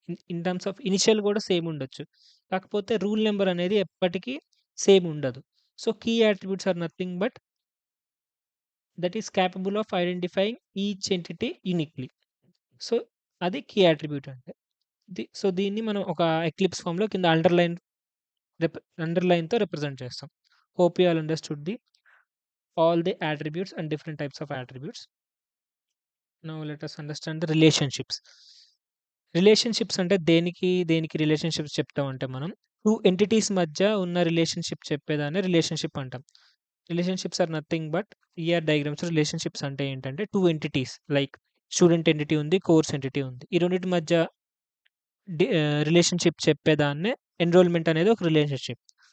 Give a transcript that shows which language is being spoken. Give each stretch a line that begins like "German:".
English: in terms of initial
Telugu: కూడా same ఉండొచ్చు. కాకపోతే రూల్ నంబర్ అనేది ఎప్పటికీ సేమ్ ఉండదు.
English: So, key attributes are nothing but that is capable of identifying each entity uniquely.
Telugu: So, అది key attribute అంటే. So, దీన్ని మనం ఒక ఎక్లిప్స్ ఫార్మ్‌లో కింద అండర్‌లైన్‌తో రిప్రజెంట్ చేస్తాం.
English: Hope you all understood all the attributes and different types of attributes. Now let us understand the relationships.
Telugu: Relationships అంటే దేనికి relationships చెప్తామంటే మనం 2 ఎంటిటీస్ మధ్య ఉన్న రిలేషన్‌షిప్ చెప్పేదాన్ని రిలేషన్‌షిప్ అంటాం.
English: relationships are nothing but diagrams
Telugu: relationships అంటే ఏంటంటే 2 ఎంటిటీస్ లైక్ స్టూడెంట్ ఎంటిటీ ఉంది, కోర్స్ ఎంటిటీ ఉంది. ఈ రెండిటి మధ్య రిలేషన్‌షిప్ చెప్పేదాన్నే ఎన్రోల్‌మెంట్ అనేది ఒక రిలేషన్‌షిప్.